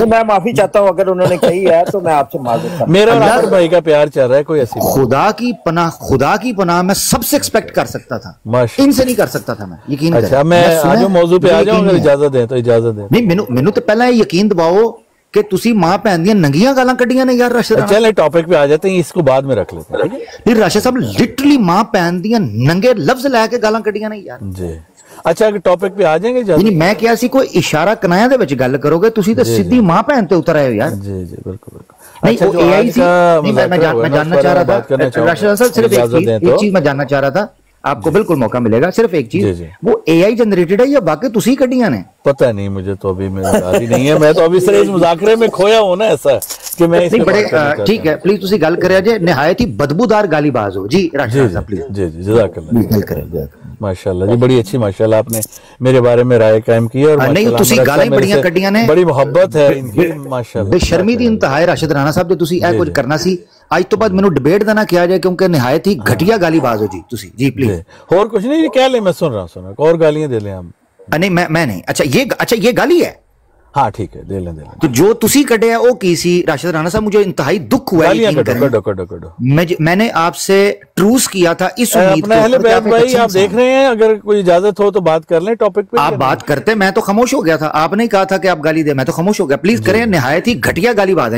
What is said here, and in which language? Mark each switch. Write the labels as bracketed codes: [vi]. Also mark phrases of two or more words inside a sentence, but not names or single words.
[ur] میں معافی چاہتا ہوں اگر انہوں نے کہی ہے تو میں آپ سے معذور. میرا اور بھائی کا پیار چل رہا ہے، کوئی ایسی خدا کی پناہ میں سب سے ایکسپیکٹ کر سکتا تھا، ان سے نہیں کر سکتا تھا میں، یقین. اچھا میں آج موضوع پہ آ جاؤں، اگر اجازت دیں تو اجازت دیں. [pa] نہیں مینوں تو پہلا یقین دباؤ کہ تسی ماں بہن دیاں ننگیاں گالاں کڈیاں نے یار راشد رانا. [ur] چلیں ٹاپک پہ آ جاتے ہیں, اس کو بعد میں رکھ لیتے ہیں. [pa] نہیں راشد صاحب لٹرلی ماں بہن دیاں ننگے لفظ لے کے گالاں کڈیاں نے یار. [ur] جی اچھا اگر ٹاپک پہ آ جائیں گے [pa] یعنی میں کیا سی کوئی اشارہ کنایا دے وچ گل کرو گے, تسی تے سیدھی ماں بہن تے اتر آئے ہو یار. [ur] جی جی بالکل بالکل. نہیں وہ اے آئی سی, میں جاننا چاہ رہا تھا راشد صاحب, صرف ایک چیز میں جاننا چاہ رہا تھا, آپ کو بالکل موقع ملے گا, صرف ایک چیز, وہ [en] AI generated [ur] ہے یا باقی [pa] تسی کڈیاں نے؟ [ur] پتہ نہیں مجھے تو ابھی میرا یاد ہی نہیں ہے, میں تو ابھی صرف اس مذاکرے میں کھویا ہوں نا ایسا کہ میں اس [pa] بڑے ٹھیک ہے پلیز تسی گل کریا جے نہایت ہی بدبودار گالی باز ہو. [ur] جی راشد صاحب پلیز. جی جی جزاک اللہ, [pa] گل کریں. [ur] ماشاءاللہ جی بڑی اچھی, ماشاءاللہ آپ نے میرے بارے میں رائے قائم کی اور [pa] نہیں تسی گالاں ہی بڑیاں کڈیاں نے, [ur] بڑی محبت ہے ان کی ماشاءاللہ. [pa] بے شرمی دی انتہا ہے راشد رانا صاحب, جو تسی اے کچھ کرنا سی آج تو بعد مینوں ڈیبیٹ دا نہ کیا جائے کیونکہ نہایت ہی گھٹیا گالی باز ہو جی تسی. [ur] جی پلیز. اور کچھ نہیں کہہ لیں, میں سن رہا ہوں, اور گالیاں دے لیں ہم. نہیں میں نہیں. اچھا یہ گالی ہے, ہاں ٹھیک ہے دے لیں. [pa] تو جو تسی کڈے ہے او کی سی راشد رانا صاحب؟ [ur] مجھے انتہائی دکھ ہوا ہے, میں نے آپ سے ٹروس کیا تھا اس امید اپنے اہل بیت بھائی آپ دیکھ رہے ہیں, اگر کوئی اجازت ہو تو بات کر لیں ٹاپک پہ. آپ بات کرتے, میں تو خاموش ہو گیا تھا, آپ نے کہا تھا کہ آپ گالی دیں, میں تو خاموش ہو گیا. پلیز کریں, نہایت ہی گھٹیا گالی باز ہے.